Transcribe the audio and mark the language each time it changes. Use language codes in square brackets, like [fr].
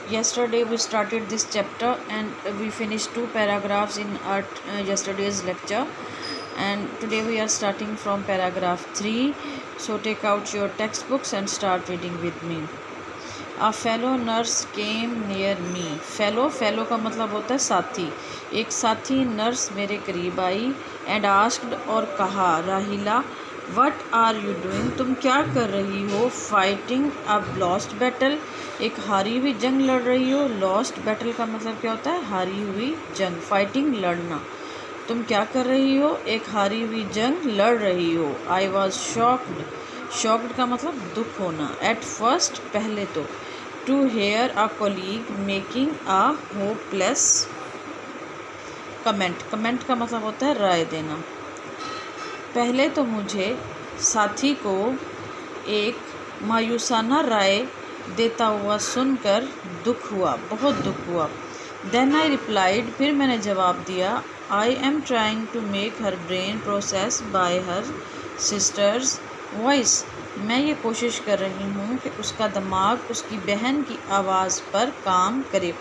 [en] Yesterday we started this chapter and we finished 2 paragraphs in our yesterday's lecture, and today we are starting from paragraph 3. So take out your textbooks and start reading with me. A fellow nurse came near me. [ur] fellow کا مطلب ہوتا ہے ساتھی. ایک ساتھی nurse میرے قریب آئی [en] and asked [ur] اور کہا Rahila [en] what are you doing؟ [ur] تم کیا کر رہی ہو؟ [en] fighting a lost battle، [ur] ایک ہاری ہوئی جنگ لڑ رہی ہو. lost battle کا مطلب کیا ہوتا ہے؟ ہاری ہوئی جنگ. fighting لڑنا. تم کیا کر رہی ہو؟ ایک ہاری ہوئی جنگ لڑ رہی ہو. [en] I was shocked [ur] کا مطلب دکھ ہونا. [en] at first [ur] پہلے تو. [en] to hear a colleague making a hopeless comment [ur] کا مطلب ہوتا ہے رائے دینا. پہلے تو مجھے ساتھی کو ایک مایوسانہ رائے دیتا ہوا سن کر دکھ ہوا، بہت دکھ ہوا. [en] then I replied، [ur] پھر میں نے جواب دیا [en] I am trying to make her brain process by her sister's voice، [ur] میں یہ کوشش کر رہی ہوں کہ اس کا دماغ اس کی بہن کی آواز پر کام کرے.